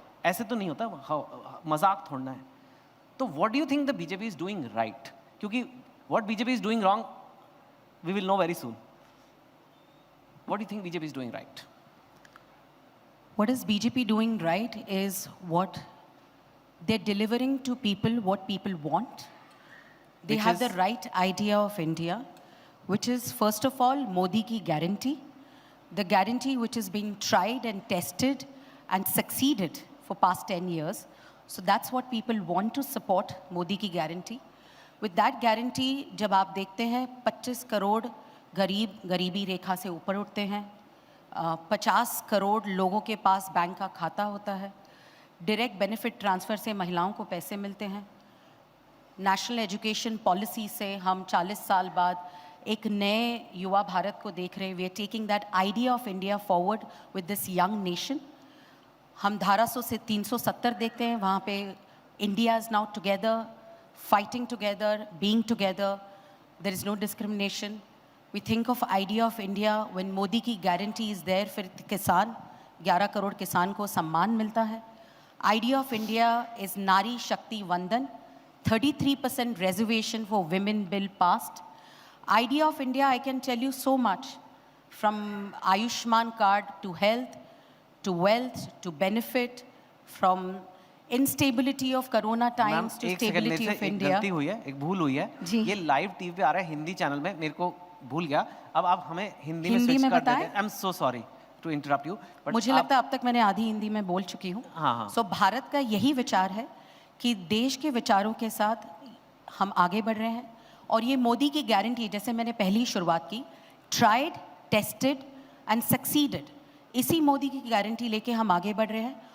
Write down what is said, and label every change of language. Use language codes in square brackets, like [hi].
[hi] ऐसे तो नहीं होता, मजाक थोड़ना है। [en] तो what do you think the BJP is doing right? क्योंकि what BJP is doing wrong, we will know very soon. What do you think BJP is doing right? What is BJP doing right is what they're delivering to people what people want. They Which have is? the right idea of India, which is first of all Modi ki guarantee, the guarantee which is being tried and tested and succeeded for past 10 years. So that's what people want to support, Modi ki guarantee. With that guarantee [hi] जब आप देखते हैं 25 करोड़ गरीब गरीबी रेखा से ऊपर उठते हैं, 50 करोड़ लोगों के पास बैंक का खाता होता है, डायरेक्ट बेनिफिट ट्रांसफ़र से महिलाओं को पैसे मिलते हैं, नेशनल एजुकेशन पॉलिसी से हम 40 साल बाद एक नए युवा भारत को देख रहे हैं। [en] We are taking that idea of India forward with this young nation. [hi] हम धारा 100 से 370 देखते हैं, वहाँ पे [en] India is now together, fighting together, being together, there is no discrimination. We think of idea of India when Modi की guarantee is there, [hi] फिर किसान 11 करोड़ किसान को सम्मान मिलता है। [en] Idea of India is Nari Shakti Vandan, 33% reservation for women bill passed. Idea of India, I can tell you so much, from Ayushman card to health, to wealth, to benefit, from instability of corona times to stability of India. [hi] गलती हुई है, एक भूल हुई है। ये live TV पे आ रहा है हिंदी चैनल में, मेरे को भूल गया। अब आप हमें हिंदी में स्विच कर देते हैं। [en] I am so sorry to interrupt you, but [hi] मुझे लगता है अब तक मैंने आधी हिंदी में बोल चुकी हूँ। हाँ। सो भारत का यही विचार है कि देश के विचारों के साथ हम आगे बढ़ रहे हैं, और ये मोदी की गारंटी, जैसे मैंने पहली शुरुआत की, [en] tried, tested and succeeded, [hi] इसी मोदी की गारंटी लेके हम आगे बढ़ रहे हैं।